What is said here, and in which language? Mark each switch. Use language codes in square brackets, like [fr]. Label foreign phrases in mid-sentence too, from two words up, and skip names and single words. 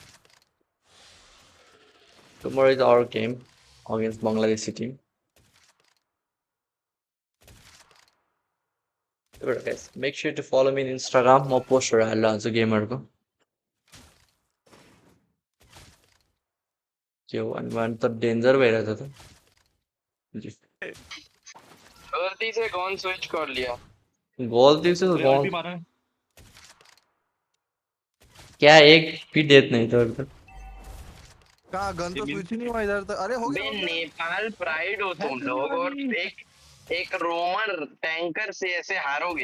[en] tomorrow is our game against Bangladeshi team. [ne] त्यही भएर गाइज [en] make sure to follow me in Instagram. [ne] म पोस्टहरू हालेर हुन्छु गेमहरूको। त्यो वान त डेन्जर भइरहेछ त। [hi] गलती से कौन स्विच कर लिया? गलती से क्या एक भी डेथ नहीं था अभी तक। कहाँ गन तो स्विच ही नहीं हुआ इधर तक। अरे हो गया। नेपाल प्राइड हो तुम लोग और एक [en] roamer tanker [hi] से ऐसे हारोगे?